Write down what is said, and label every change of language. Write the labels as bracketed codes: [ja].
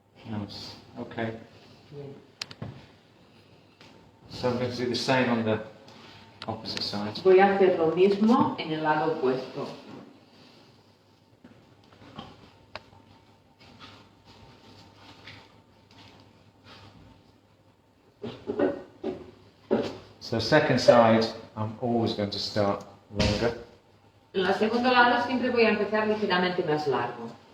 [en] Nice. Okay. So I'm going to do the same on the opposite side. [es] Voy a hacer lo mismo en el lado opuesto. [en] So second side, I'm always going to start longer. [es] En el segundo lado siempre voy a empezar ligeramente más largo.